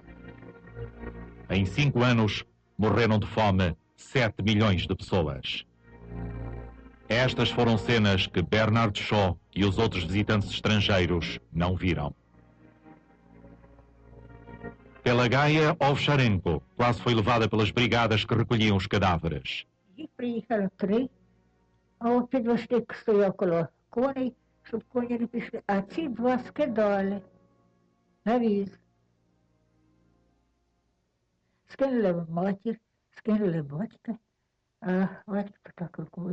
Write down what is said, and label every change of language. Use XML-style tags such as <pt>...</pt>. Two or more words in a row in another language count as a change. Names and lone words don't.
<pt>Em 5 anos, morreram de fome 7 milhões de pessoas. Estas foram cenas que Bernard Shaw e os outros visitantes estrangeiros não viram. Pelagaya Ovcharenko quase foi levada pelas brigadas que recolhiam os cadáveres.</pt> <uk>Їх приїхало 3, а от підвозник стояв коло коней, щоб коні не пішли, а ці 2 скидали на віз. Скинули матір, скинули батька, а батько так рукою.</uk>